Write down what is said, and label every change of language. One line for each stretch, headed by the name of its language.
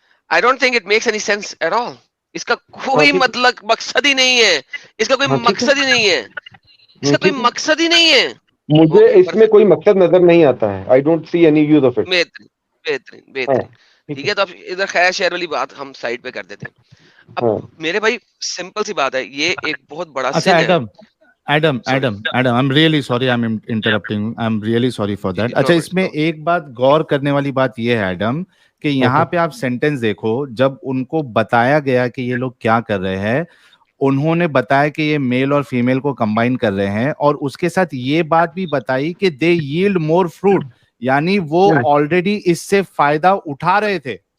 English: I don't think it makes any sense at all.
Hindi: इसका कोई मतलब मकसद ही नहीं है, इसका कोई मकसद ही नहीं है, इसका कोई मकसद ही नहीं है। मुझे इसमें कोई मकसद नजर नहीं आता है।
English: I don't see any use of it.
Hindi: बेहतरीन। ठीक है, तो अब इधर खैर शेर वाली बात हम साइड पे कर देते हैं। अब मेरे भाई सिंपल सी बात है, ये एक बहुत बड़ा सिन है।
English: Adam, I'm really sorry, I'm interrupting. I'm really sorry for that.
Hindi: अच्छा, इसमें एक बात गौर करने वाली बात ये है एडम, कि यहाँ पे आप सेंटेंस देखो, जब उनको बताया गया कि ये लोग क्या कर रहे हैं, उन्होंने बताया कि ये मेल और फीमेल को कंबाइन कर रहे हैं, और उसके साथ ये बात भी बताई कि
English: they yield more fruit,
Hindi: यानी वो ऑलरेडी इससे फायदा उठा रहे थे।